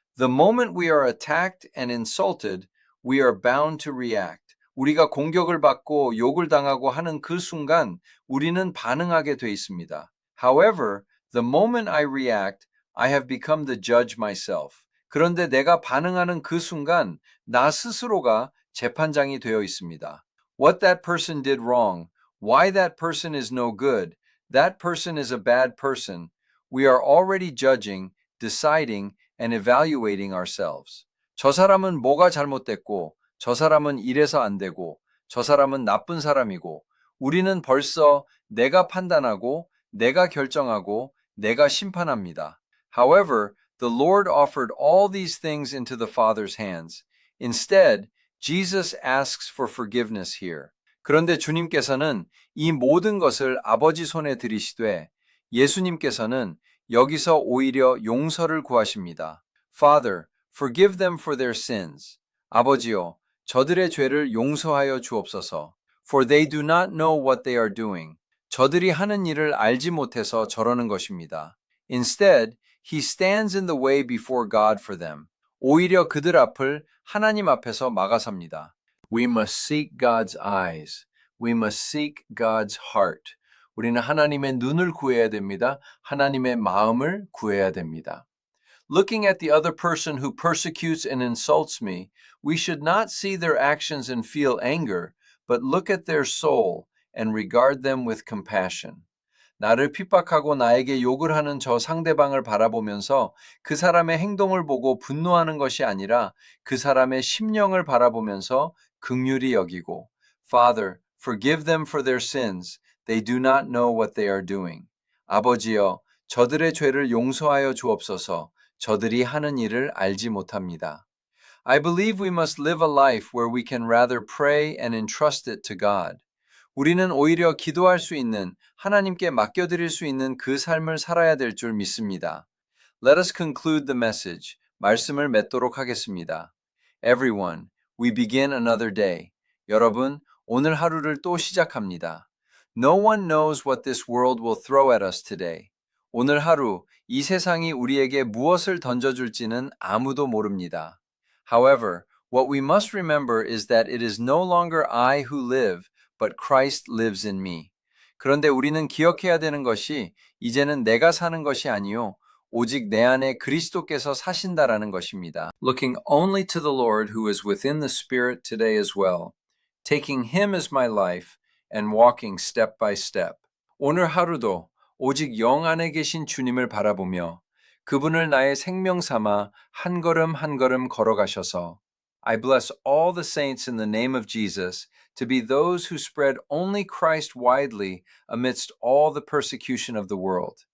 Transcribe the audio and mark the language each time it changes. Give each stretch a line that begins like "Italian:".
English: The moment we are attacked and insulted, we are bound to react.
Korean: 우리가 공격을 받고 욕을 당하고 하는 그 순간 우리는 반응하게 돼 있습니다.
English: However, the moment I react, I have become the judge myself.
Korean: 그런데 내가 반응하는 그 순간 나 스스로가 재판장이 되어 있습니다.
English: What that person did wrong, why that person is no good, that person is a bad person, we are already judging, deciding, and evaluating ourselves.
Korean: 저 사람은 뭐가 잘못됐고, 저 사람은 이래서 안 되고, 저 사람은 나쁜 사람이고, 우리는 벌써 내가 판단하고, 내가 결정하고, 내가 심판합니다.
English: However, the Lord offered all these things into the Father's hands. Instead, Jesus asks for forgiveness here.
Korean: 그런데 주님께서는 이 모든 것을 아버지 손에 들이시되 예수님께서는 여기서 오히려 용서를 구하십니다.
English: Father, forgive them for their sins.
Korean: 아버지요, 저들의 죄를 용서하여 주옵소서.
English: For they do not know what they are doing.
Korean: 저들이 하는 일을 알지 못해서 저러는 것입니다.
English: Instead, he stands in the way before God for them.
Korean: 오히려 그들 앞을 하나님 앞에서 막아섭니다.
English: We must seek God's eyes. We must seek God's heart.
Korean: 우리는 하나님의 눈을 구해야 됩니다. 하나님의 마음을 구해야 됩니다.
English: Looking at the other person who persecutes and insults me, we should not see their actions and feel anger, but look at their soul and regard them with compassion.
Korean: 나를 핍박하고 나에게 욕을 하는 저 상대방을 바라보면서 그 사람의 행동을 보고 분노하는 것이 아니라 그 사람의 심령을 바라보면서 긍휼히 여기고
English: Father, forgive them for their sins. They do not know what they are doing.
Korean: 아버지여, 저들의 죄를 용서하여 주옵소서. 저들이 하는 일을 알지 못합니다.
English: I believe we must live a life where we can rather pray and entrust it to God.
Korean: 우리는 오히려 기도할 수 있는, 하나님께 맡겨드릴 수 있는 그 삶을 살아야 될 줄 믿습니다.
English: Let us conclude the message.
Korean: 말씀을 맺도록 하겠습니다.
English: Everyone, we begin another day.
Korean: 여러분, 오늘 하루를 또 시작합니다.
English: No one knows what this world will throw at us today.
Korean: 오늘 하루, 이 세상이 우리에게 무엇을 던져줄지는 아무도 모릅니다.
English: However, what we must remember is that it is no longer I who live, but Christ lives in me.
Korean: 그런데 우리는 기억해야 되는 것이 이제는 내가 사는 것이 아니요 오직 내 안에 그리스도께서 사신다라는 것입니다.
English: Looking only to the Lord who is within the Spirit today as well, taking him as my life and walking step by step.
Korean: 오늘 하루도 오직 영 안에 계신 주님을 바라보며 그분을 나의 생명 삼아 한 걸음 한 걸음 걸어가셔서
English: I bless all the saints in the name of Jesus to be those who spread only Christ widely amidst all the persecution of the world.